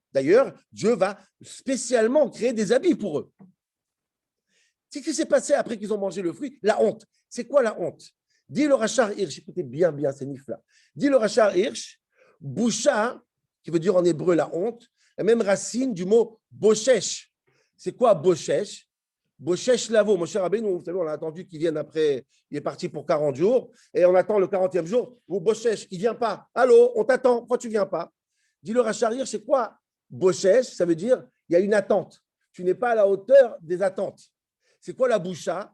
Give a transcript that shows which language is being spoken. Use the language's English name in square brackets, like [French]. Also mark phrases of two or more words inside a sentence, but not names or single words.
[French] D'ailleurs, Dieu va spécialement créer des habits pour eux. Ce qui s'est passé après qu'ils ont mangé le fruit, la honte. C'est quoi la honte? Dit le Rachar Hirsch, écoutez bien ces nifs-là. Dit le Rachar Hirsch, boucha, qui veut dire en hébreu la honte, la même racine du mot boshesh. C'est quoi boshesh? [Hebrew] בושש לבוא, [French] mon cher Rabbeinu, vous savez, on a attendu qu'il vienne après, il est parti pour 40 jours, et on attend le 40e jour, vous Boshesh, il ne vient pas. Allô, on t'attend, pourquoi tu ne viens pas? Dis le Rachar Hirsch, c'est quoi Boshesh? Ça veut dire, il y a une attente. Tu n'es pas à la hauteur des attentes. C'est quoi la boucha?